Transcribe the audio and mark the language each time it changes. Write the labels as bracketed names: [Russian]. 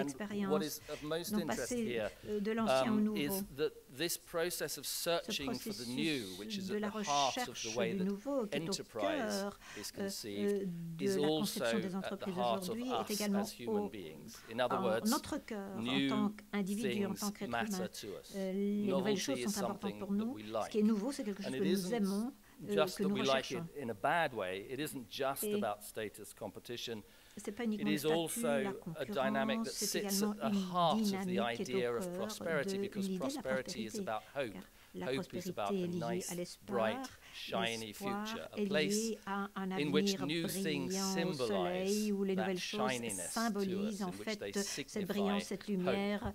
[English] And what is of most interest here is that this process of searching for the new, which is at the heart of the way that enterprise is conceived, is also at the heart of us as human beings. In other words, new things matter to us. [French] Les nouvelles choses sont importantes pour nous. Ce qui est nouveau, c'est quelque chose que nous aimons, que nous recherchons. [English] In a bad way, it isn't just about status competition. It is also a dynamic that sits at the heart of the idea of prosperity, because prosperity is about hope. Hope is about a nice, bright, shiny future, a place in which new things symbolize that shininess to us, in which they signify hope.